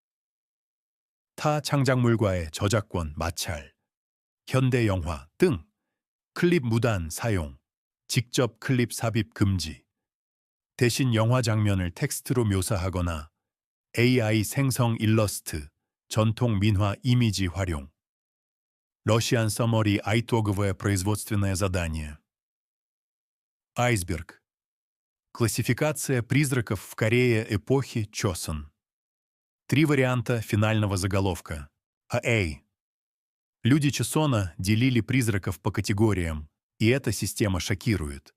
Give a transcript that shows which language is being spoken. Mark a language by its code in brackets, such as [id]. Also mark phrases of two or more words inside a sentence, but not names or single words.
[ko] 타 창작물과의 저작권 마찰, 현대 영화 등 클립 무단 사용, 직접 클립 삽입 금지. 대신 영화 장면을 텍스트로 묘사하거나 AI 생성 일러스트, 전통 민화 이미지 활용. [en] Russian Summary [ru] итоговое производственное задание. Айсберг. Классификация призраков в Корее эпохи Чосон. 3 варианта финального заголовка. А. Люди Чосона делили призраков по категориям, и эта система шокирует.